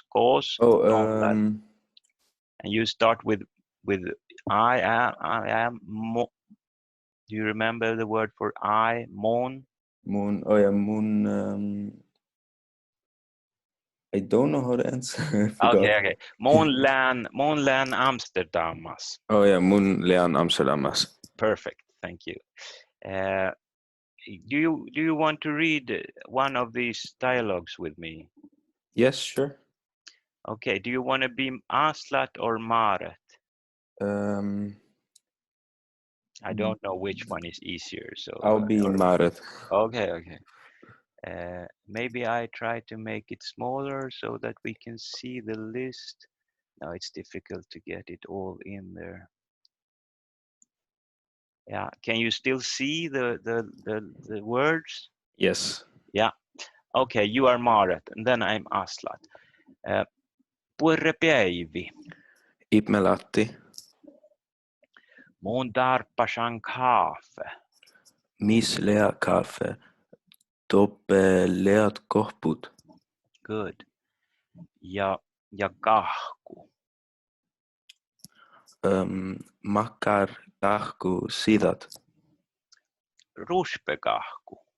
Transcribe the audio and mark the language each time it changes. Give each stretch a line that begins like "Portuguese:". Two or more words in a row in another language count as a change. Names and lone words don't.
English: Don't let. And you start with I am. Do you remember the word for I? Mon. Moon. Oh yeah, moon. I don't know how to answer. I forgot. Okay.
Northern Sami: Monlän Amsterdamas.
English: Oh yeah,
Northern Sami: Moonlän Amsterdamas.
English: Perfect. Thank you. Do you want to read one of these dialogues with me? Yes, sure. Okay. Do you want to be Aslat or Maret? I don't know which one is easier. So I'll be Maret. Okay. Maybe I try to make it smaller so that we can see the list. No, it's difficult to get it all in there. Yeah, can you still see the words? Yes. Yeah. Okay, you are Maret, and then I'm Aslat.
Northern Sami: Purrepäivi. Ipmelatti. Mun tarppasan kaffe. Mis lea kaffe. Toppe leat kohput. Good. Ja kahku. Makkar kahku sidat. Ruspekahku.